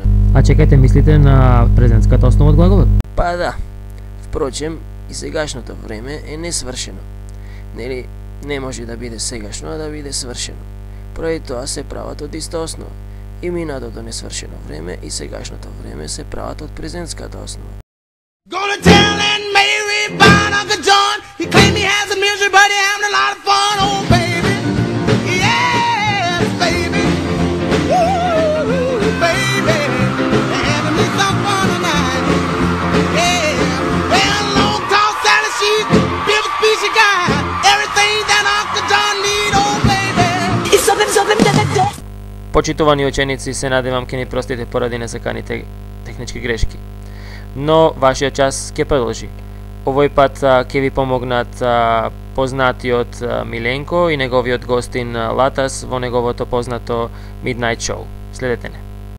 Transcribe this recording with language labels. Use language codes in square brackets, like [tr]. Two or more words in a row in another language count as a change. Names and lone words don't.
[mk] А чекајте, мислите на презентската основа од глаголот? Па да. Впрочем, и сегашното време е несвршено. Нели, не може да биде сегашно, а да биде свршено. Поради тоа се прават од иста основа. И минатото несвршено време и сегашното време се прават од презентската основа. [en] Gonna tell Aunt Mary about Uncle John. He claimed he has a misery, but he having a lot of fun. Oh, baby. Yes, baby. Ooh, baby. They're having me some fun tonight. Yeah. Well, long tall Sally, she's the biggest piece you got. Everything that Uncle John need, oh, baby. [mk] Почитувани ученици, се надевам ке ни простите поради несаканите технички грешки. Но вашиот час ќе продолжи. Овој пат ќе ви помогнат познатиот Миленко и неговиот гостин Латас во неговото познато Midnight Show. Следете не.